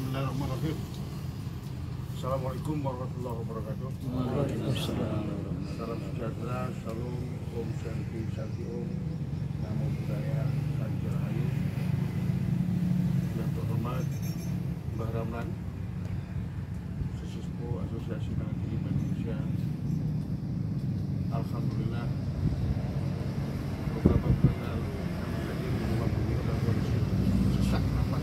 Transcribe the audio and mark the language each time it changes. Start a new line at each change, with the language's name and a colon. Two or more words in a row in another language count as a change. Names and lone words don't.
Arabic: بسم الله الرحمن الرحيم. السلام عليكم ورحمة الله وبركاته. وعليكم السلام.
Indonesian: Salam sejahtera, salam,
Sanskrit: ॐ शान्ति, शान्ति ॐ,
Pali: namo buddhaya,
Indonesian: salam rahayu. Yang terhormat Mbah Ramlan, Sesepuh Asosiasi Pengaji Indonesia. Alhamdulillah, beberapa bulan lalu kami hadir di rumah beliau dalam kondisi sesak nafas.